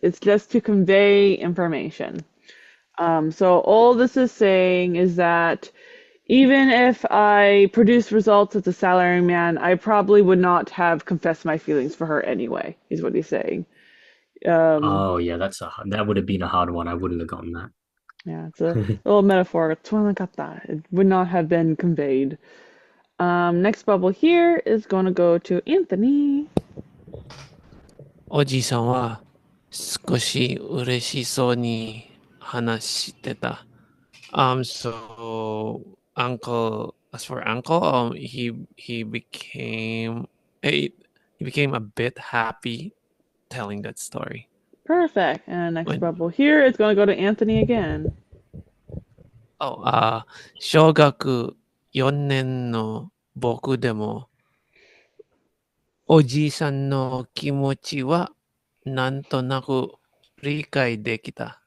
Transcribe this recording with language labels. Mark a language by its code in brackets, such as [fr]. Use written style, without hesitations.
[en] It's just to convey information. So all this is saying is that even if I produced results as a salaryman, I probably would not have confessed my feelings for her anyway, is what he's saying. Oh yeah, that would have been a hard one. I wouldn't have gotten that. Yeah, it's a little metaphor. It would not have been conveyed. Next bubble here is going to go to Anthony. [ja] おじいさんは少し嬉しそうに話してた。 [en] So as for uncle, he became a bit happy telling that story. Perfect. And next bubble here is going to go to Anthony again. [ja] 小学4年の僕でもおじいさんの気持ちはなんとなく理解できた。